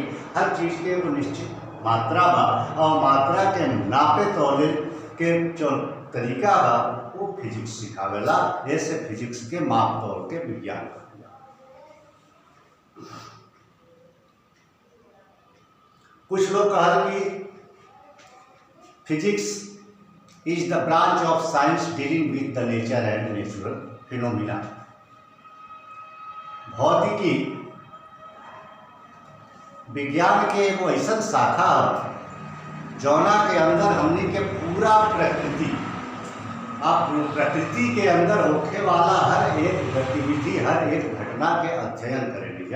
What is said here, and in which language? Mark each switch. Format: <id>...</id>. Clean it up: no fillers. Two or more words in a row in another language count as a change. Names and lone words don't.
<bho>हर चीज़ के एगो निश्चित मात्रा बा और मात्रा के नापे तौले के जो तरीका बा वो फिजिक्स सिखावेला। ऐसे फिजिक्स के माप तौल के विज्ञान। कुछ लोग कहल कि</bho> <en>physics is the branch of science dealing with the nature and natural phenomena.</en> <bho>भौतिकी विज्ञान के एगो ऐसा शाखा जौना के अंदर हमने के पूरा प्रकृति प्रकृति के अंदर होखे वाला हर एक गतिविधि, हर एक घटना के अध्ययन करे लीजा।</bho>